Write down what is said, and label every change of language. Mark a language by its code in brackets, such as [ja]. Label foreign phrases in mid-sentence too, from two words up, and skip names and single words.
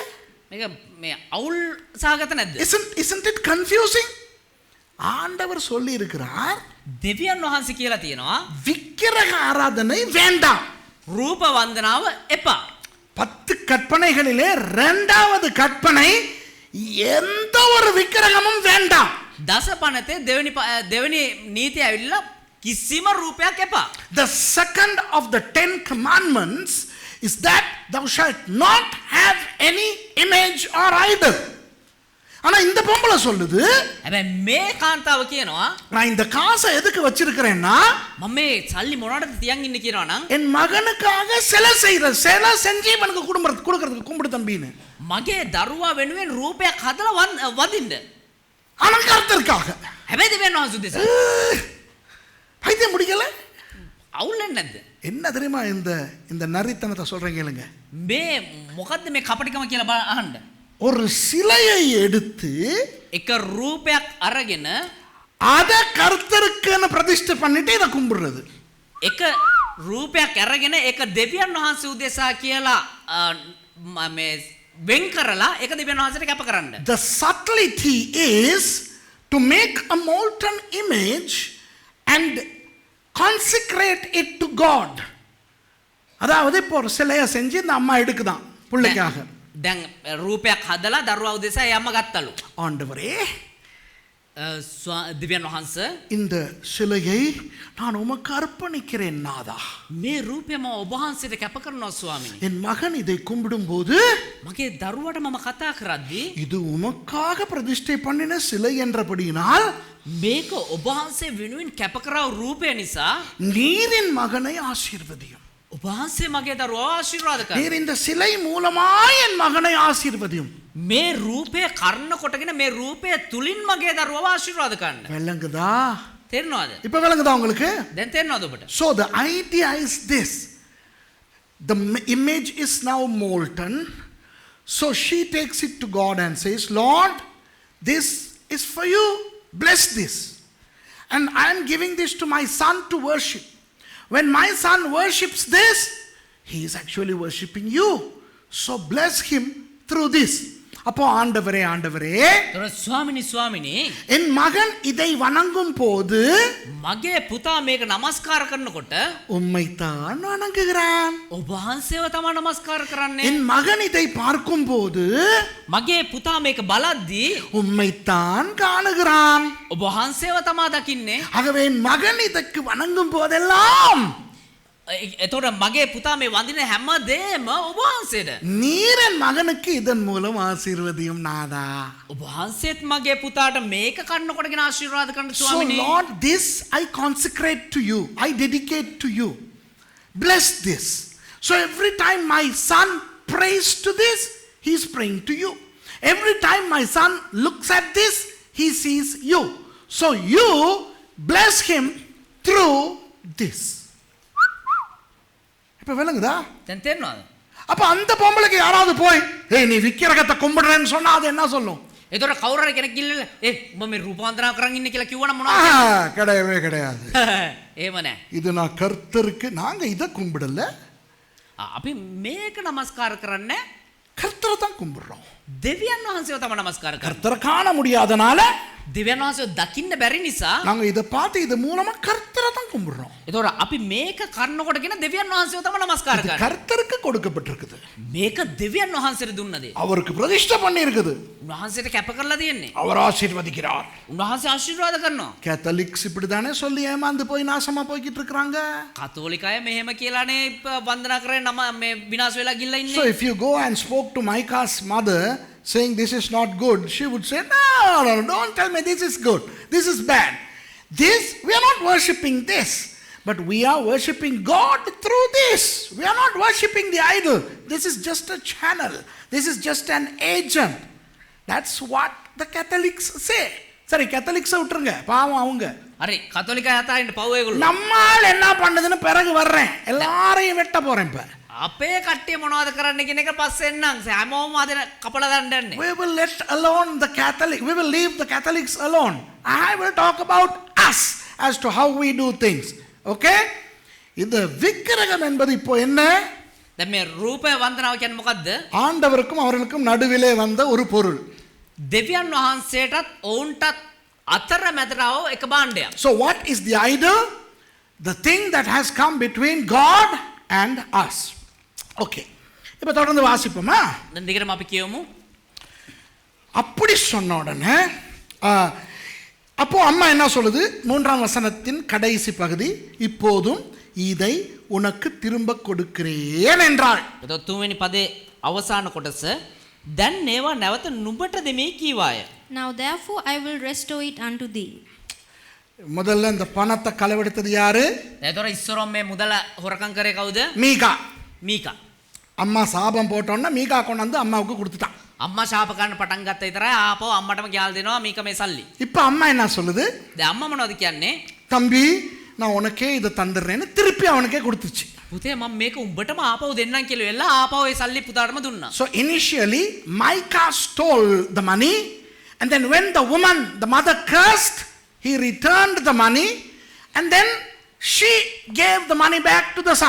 [si] මේක මේ අවුල් සහගත නැද්ද? [en] Isn't it confusing? [ta] ஆண்டவர் சொல்லி இருக்கிறார், [si] දෙවියන් වහන්සේ කියලා තියෙනවා [ta] விக்கிரக ஆராதனை வேண்டாம். [si] රූප වන්දනාව එපා. [ta] 10 கற்பனைகளிலே இரண்டாவது கற்பனை எந்த ஒரு விக்கிரகமும் வேண்டாம். [si] දස පනතේ දෙවනි නීතිය ඇවිල්ලා කිසිම රූපයක් එපා. [en] The second of the 10 commandments is that thou shalt not have any image or idol. [ta] ஆனா இந்த பொம்பளை சொல்லுது, [si] හැබැයි මේ කාන්තාව කියනවා [ta] நான் இந்த காசை எதுக்கு வச்சிருக்கிறேன்னா [si] මම මේ සල්ලි මොනවටද තියන් ඉන්නේ කියනවා නම් [ta] என் மகனுக்காக சிலை செஞ்சு இவனுக்கு கொடுக்கறதுக்கு கும்பிடு தம்பின்னு. [si] මගේ දරුවා වෙනුවෙන් රූපයක් හදලා වදින්න. [ta] அலங்காரத்திற்காக. [si] හැබැයි දෙවියන් වහන්සේ උදෙසා [ta] பைத்தியம் முடிக்கல. [si] අවුල් නැද්ද? [ta] என்ன தெரியுமா இந்த இந்த நரித்தனத்தை சொல்றேன் கேளுங்க. [si] මේ මොකද්ද මේ කපටිකම කියලා අහන්න. [ta] ஒரு சிலையை எடுத்து [si] එක රූපයක් අරගෙන [ta] அத கர்த்தருக்குன்னு பிரதிஷ்டை பண்ணிட்டு இத கும்பிடுறது. [si] එක රූපයක් අරගෙන ඒක දෙවියන් වහන්සේ උදෙසා කියලා මේ වෙන් කරලා ඒක දෙවියන් වහන්සේට කැප කරන්න. [en] The subtlety is to make a molten image and consecrate it to God. [ta] அதாவது இப்போ ஒரு சிலையை செஞ்சு இந்த அம்மா எடுக்குதான் பிள்ளைக்காக. [si] දැන් රූපයක් හදලා දරුවා උදෙසා ඒ අම්මා ගත්තලු. [ta] ஆண்டவரே, [si] දෙවියන් වහන්සේ [ta] இந்த சிலையை நான் உமக்கு அர்ப்பணிக்கிறேன் நாதா. [si] මේ රූපය මම ඔබ වහන්සේට කැප කරනවා ස්වාමීනි. [ta] என் மகன் இதை கும்பிடும்போது [si] මගේ දරුවාට මම කතා කරද්දී [ta] இது உமக்காக பிரதிஷ்டை பண்ணின சிலை என்றபடியினால் [si] මේක ඔබ වහන්සේ වෙනුවෙන් කැප කරව රූපය නිසා [ta] நீரின் மகனை ஆசீர்வதியும். [si] ඔබ වහන්සේ මගේ දරුවා ආශිර්වාද කරන්න. [ta] நீர் இந்த சிலை மூலமாய் என் மகனை ஆசீர்வதியும். [si] මේ රූපය කර්ණ කොටගෙන මේ රූපය තුලින් මගේ දරුවව ආශිර්වාද කරන්න. [ta] விளங்குதா? [si] තේරෙනවද? [ta] இப்ப விளங்குதா உங்களுக்கு? [si] දැන් තේරෙනවද ඔබට? [en] So the idea is this. The image is now molten. So she takes it to God and says, Lord, this is for you. Bless this. And I am giving this to my son to worship. When my son worships this, he is actually worshiping you. So bless him through this. [ta] அப்போ ஆண்டவரே ஆண்டவரே, [si] ස්වාමිනී [ta] என் மகன் இதை வணங்கும் போது [si] මගේ පුතා මේක නමස්කාර කරනකොට [ta] உம்மைத்தான் வணங்குகிறான். [si] ඔබ වහන්සේව තමයි නමස්කාර කරන්නේ. [ta] என் மகன் இதை பார்க்கும் போது [si] මගේ පුතා මේක බලද්දී [ta] உம்மைத்தான் காணுகிறான். [si] ඔබ වහන්සේව තමයි දකින්නේ. [ta] ஆகவே என் மகன் இதற்கு வணங்கும் போதெல்லாம் [si] එතකොට මගේ පුතා මේ වඳින හැම දෙයක්ම ඔබ වහන්සේට. [ta] நீர் என் மகனுக்கு இதன் மூலம் ஆசீர்வதியும் நாதா. [si] ඔබ වහන්සේත් මගේ පුතාට මේක කන්නකොටගෙන ආශිර්වාද කරන්න [en] So [si] ස්වාමිනේ. [en] Lord, this I consecrate to you. I dedicate to you. Bless this. So every time my son prays to this, he is praying to you. Every time my son looks at this, he sees you. So you bless him through this. [ta] இப்ப விளங்குதா? [si] දැන් තේරෙනවද? [ta] அப்ப அந்த பொம்பளைக்கு யாராவது போய் ஏய் நீ விக்கிரகத்தை கும்பிடுறேன்னு சொன்னா அது என்ன சொல்லும்? [si] එතකොට කවුරු හරි කෙනෙක් කිල්ලල උඹ මේ රූප වන්දනා කරන් ඉන්නේ කියලා කිව්වනම් මොනවද? [ta] கிடையவே கிடையாது. [si] එහෙම නෑ. [ta] இது நான் கர்த்தருக்கு நாங்க இதை கும்பிடல, [si] අපි මේක නමස්කාර කරන්නේ [ta] கர்த்தரை தான் கும்பிடுறோம். [si] දෙවියන් වහන්සේව තමයි නමස්කාර කරන්නේ. [ta] கர்த்தரை காண முடியாதனால [si] දෙවියන් වහන්සේව දකින්න බැරි නිසා [ta] நாங்க இதை பார்த்து இது மூலமா கர்த்தரை தான் கும்பிடுறோம். [si] එතකොට අපි මේක කරනකොටගෙන දෙවියන් වහන්සේව තමයි නමස්කාර [ta] இது [si] කරන්නේ. [ta] கர்த்தருக்கு கொடுக்கப்பட்டிருக்குது. [si] මේක දෙවියන් වහන්සේට දුන්න දේ. [ta] அவருக்கு பிரதிஷ்டை பண்ணி இருக்குது. [si] උන්වහන්සේට කැප කරලා තියෙන්නේ. [ta] அவர் ஆசீர்வதிக்கிறார். [si] උන්වහන්සේ ආශිර්වාද කරනවා. [ta] கேத்தலிக்ஸ் இப்படிதானே சொல்லி ஏமாந்து போய் நாசமா போய்கிட்டு இருக்காங்க. [si] කතෝලික අය මෙහෙම කියලානේ වන්දනා කරේ නම මේ විනාශ වෙලා ගිල්ලා [en] So [si] ඉන්නේ. [en] if you go and spoke to Micah's mother saying this is not good, she would say, no, don't tell me this is good. This is bad. This, we are not worshipping this, but we are worshipping God through this. We are not worshipping the idol. This is just a channel. This is just an agent. That's what the Catholics say. [ta] சரி, கேத்தலிக்ஸை விட்டுருங்க, பாவம் அவங்க. [si] හරි කතෝලික අයතාරින්න පව් ඒගොල්ලෝ. [ta] நம்மால் என்ன பண்ணுதுன்னு பிறகு வர்றேன், எல்லாரையும் வெட்ட போறேன் இப்ப. [si] අපේ කට්ටිය මොනවද කරන්න කියන එක පස්සේ එන්නම්. හැමෝම අද කපලා දාන්න යන්නේ. [en] We will let alone the Catholic. We will leave the Catholics alone. I will talk about us as to how we do things. [ta] Okay? இந்த விக்கிரகம் என்பது இப்போ என்ன? [si] දැන් මේ රූපය වන්දනාව කියන්නේ මොකද්ද? [ta] ஆண்டவருக்கும் அவர்களுக்கும் நடுவிலே வந்த ஒரு பொருள். [si] දෙවියන් වහන්සේටත් ඔවුන්ටත් අතර මැදරව එක භාණ්ඩයක්. [en] So what is the idol? The thing that has come between God and us. [ta] Okay. இப்போ தொடர்ந்து வாசிப்போமா? [si] දැන් දිගටම අපි කියමු. [ta] அப்படி சொன்ன உடனே அப்போ அம்மா என்ன சொல்லுது? 3ஆம் வசனத்தின் கடைசி பகுதி, இப்போதும் இதை உனக்கு திரும்ப கொடுக்கிறேன் என்றாள். [si] එතකොට තුන්වෙනි පදේ අවසාන කොටස, දැන් ඒවා නැවත නුඹට දෙමි කීවාය. [en] Now therefore I will restore it unto thee. [ta] முதல்ல இந்த பணத்தை களவெடுத்தது யாரு? [si] එතකොට ඉස්සරොම් මේ මුදල හොරකම් කරේ කවුද? [ta] மீகா. [si] මීකා. [ta] அம்மா சாபம் போட்டோன்னா மீகா கொண்டாந்து அம்மாவுக்கு கொடுத்துட்டான். [si] අම්මා ශාප ගන්න පටන් ගත්ත විතරයි ආපහු අම්මටම ගෙල් දෙනවා මීක මේ සල්ලි. [ta] இப்போ அம்மா என்ன சொல்லுது? [si] දැන් අම්මා මොනවද කියන්නේ? [ta] தம்பி நான் உனக்கே இதை தந்துடுறேன்னு திருப்பி அவனுக்கே கொடுத்துச்சு. [si] පුතේ මම මේක උඹටම ආපහු දෙන්නම් කියලා වෙලා ආපහු ඒ සල්ලි පුතාටම දුන්නා. [en] So initially Micah stole the money, and then when the woman, the mother cursed, he returned the money, and then she gave the money back to the son.